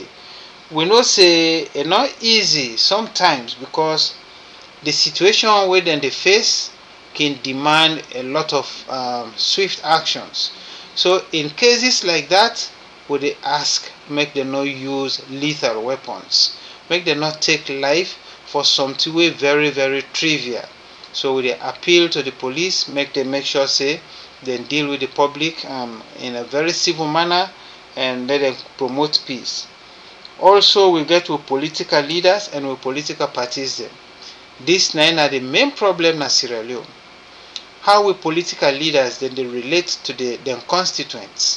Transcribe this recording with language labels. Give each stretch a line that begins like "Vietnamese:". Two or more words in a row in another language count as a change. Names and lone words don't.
Krio: We know say e not easy sometimes, because the situation wey dem dey face can demand a lot of swift actions. So in cases like that, we dey ask make dem no use lethal weapons, make dem not take life for something wey very trivial. So we dey appeal to the police, make dem make sure say dem deal with the public in a very civil manner, and let them promote peace. Also, we get with political leaders and with political parties them. This na the main problem na Sierra Leone. How we political leaders then they relate to them constituents.